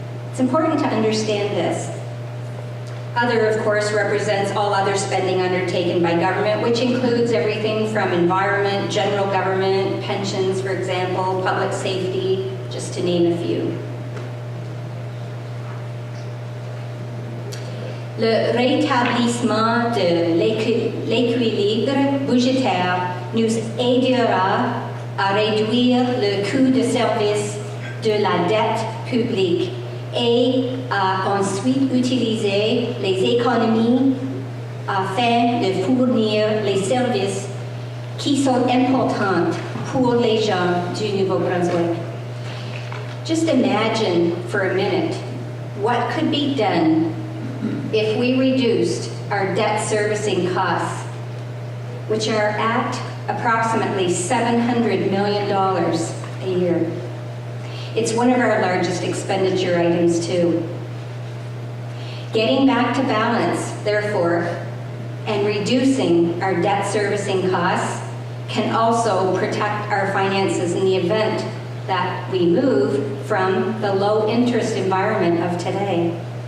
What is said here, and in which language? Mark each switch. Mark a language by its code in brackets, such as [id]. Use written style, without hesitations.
[en] It's important to understand this. Other, of course, represents all other spending undertaken by government, which includes everything from environment, general government, pensions, for example, public safety, just to name a few. [fr] Le rétablissement de l'équilibre budgétaire nous aidera à réduire le coût de service de la dette publique et à ensuite utiliser les économies afin de fournir les services qui sont importants pour les gens du Nouveau-Brunswick. [en] Just imagine for a minute what could be done if we reduced our debt servicing costs, which are at approximately $700 million a year. It's one of our largest expenditure items too. Getting back to balance, therefore, and reducing our debt servicing costs can also protect our finances in the event that we move from the low interest environment of today.